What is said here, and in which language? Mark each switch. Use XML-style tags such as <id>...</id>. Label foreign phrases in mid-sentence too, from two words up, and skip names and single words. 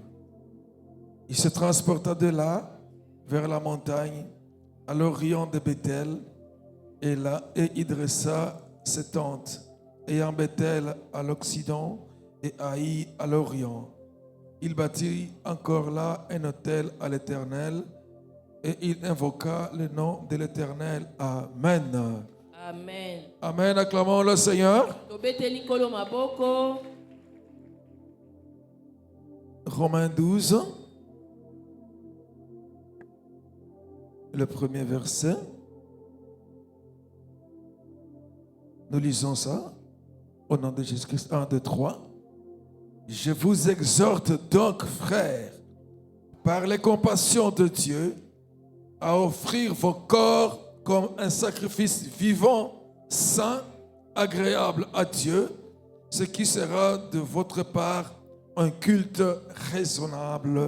<fr>Il se transporta de là vers la montagne, à l'orient de Bethel, et y dressa ses tentes, ayant Bethel à l'occident et Haï à l'orient. Il bâtit encore là un autel à l'Éternel, et il invoqua le nom de l'Éternel. Amen. Amen. Amen. Acclamons le Seigneur.</fr> <ln>Tobeteli kolo maboko.</ln> <fr>Romains 12, le premier verset. Nous lisons ça au nom de Jésus-Christ. 1, 2, 3. Je vous exhorte donc, frères, par les compassions de Dieu, à offrir vos corps comme un sacrifice vivant, saint, agréable à Dieu, ce qui sera de votre part un culte raisonnable.</fr>